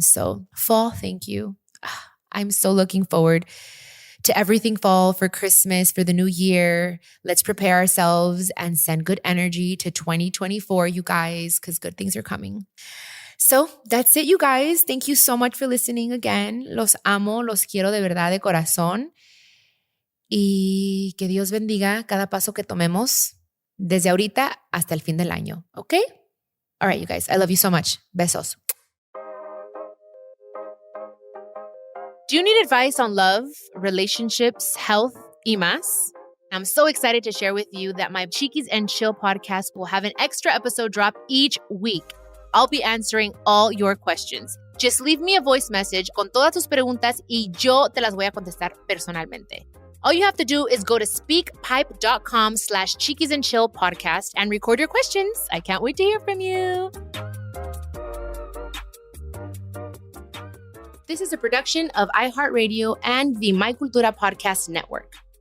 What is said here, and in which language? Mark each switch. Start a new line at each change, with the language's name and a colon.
English: So fall, thank you. I'm so looking forward to everything fall for Christmas, for the new year. Let's prepare ourselves and send good energy to 2024, you guys, because good things are coming. So that's it, you guys. Thank you so much for listening again.
Spanish: Los amo, los quiero de verdad, de corazón. Y que Dios bendiga cada paso que tomemos desde ahorita hasta el fin del año.
English: Okay? All right, you guys. I love you so much. Besos. Do you need advice on love, relationships, health,
Spanish: y más?
English: I'm so excited to share with you that my Chiquis and Chill podcast will have an extra episode drop each week. I'll be answering all your questions. Just leave me a voice message
Spanish: con todas tus preguntas y yo te las voy a contestar personalmente.
English: All you have to do is go to speakpipe.com/Chiquis and Chill podcast and record your questions. I can't wait to hear from you. This is a production of iHeartRadio and the My Cultura Podcast Network.